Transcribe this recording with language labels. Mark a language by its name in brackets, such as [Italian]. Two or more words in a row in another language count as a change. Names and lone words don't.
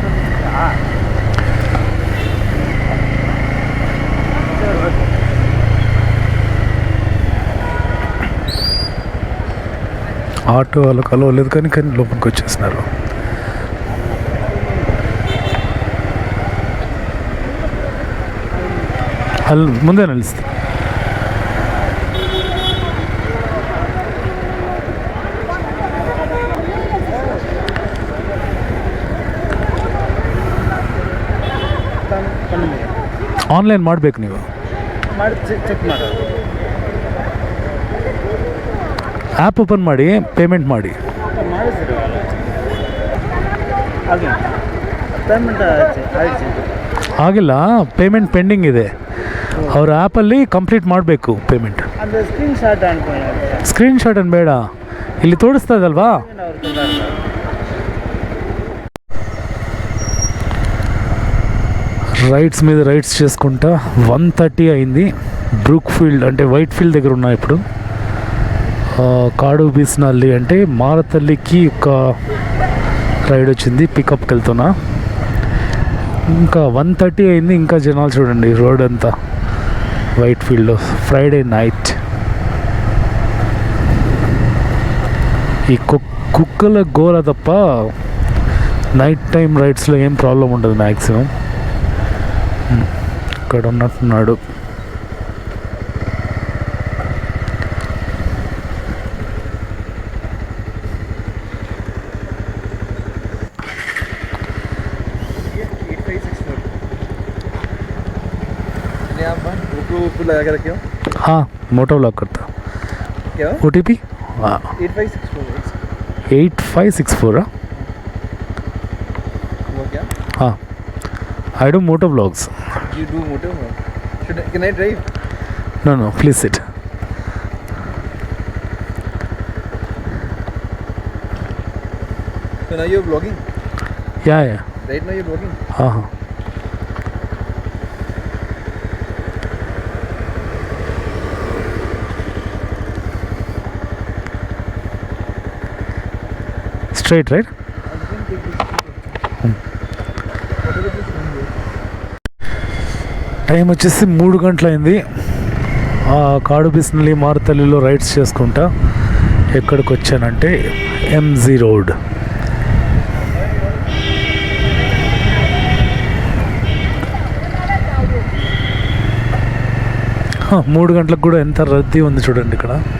[Telugu] ఆటో వాళ్ళకి అలవ్ లేదు కానీ లోపలికి వచ్చేస్తున్నారు. ముందే నిలుస్తుంది. [Kannada] ಆನ್ಲೈನ್ ಮಾಡಬೇಕು ನೀವು. ಮಾಡಿ ಚೆಕ್ ಮಾಡಿ [English] app open [Kannada] ಮಾಡಿ ಪೇಮೆಂಟ್ ಮಾಡಿ. ಪೇಮೆಂಟ್ ಆಗಿಲ್ಲ, [English] payment pending [Kannada] ಇದೆ. ಅವ್ರ ಆ್ಯಪಲ್ಲಿ ಕಂಪ್ಲೀಟ್ ಮಾಡಬೇಕು ಪೇಮೆಂಟ್. ಅಂದರೆ ಸ್ಕ್ರೀನ್ಶಾಟ್ ಸ್ಕ್ರೀನ್ಶಾಟ್ ಏನು ಬೇಡ, ಇಲ್ಲಿ ತೋರಿಸ್ತಾ ಇದಲ್ವಾ. [Telugu] రైట్స్ మీద రైట్స్ చేసుకుంటా 1:30 అయింది. బ్రూక్ ఫీల్డ్ అంటే వైట్ ఫీల్డ్ దగ్గర ఉన్నా ఇప్పుడు. కాడు బీస్నల్లి అంటే మారతల్లికి ఒక రైడ్ వచ్చింది, పికప్కి వెళ్తున్నా. ఇంకా 1:30 అయింది, ఇంకా జనాలు చూడండి రోడ్ అంతా వైట్ ఫీల్డ్లో. [English] Friday night. [Telugu] ఈ కుక్కల గోల తప్ప [English] night time rides [Telugu] ఏం ప్రాబ్లం ఉండదు మ్యాక్సిమం. ఇక్కడ ఉన్నట్టున్నాడు. [Hindi] लगा के रखे हो? हाँ, [English] moto vlog [Hindi] करता. क्या OTP? हाँ, 8564. वो क्या? हाँ, [English] I do motor vlogs. You do motor? Can I drive? No, please sit. So now you're vlogging? Yeah. Right now you're vlogging? हाँ. Straight, right? [Telugu] టైం వచ్చేసి 3 గంటలైంది. కాడు బిస్నల్లి మారుతల్లిలో రైడ్స్ చేసుకుంటా ఎక్కడికి వచ్చానంటే MG రోడ్. మూడు గంటలకు కూడా ఎంత రద్దీ ఉంది చూడండి ఇక్కడ.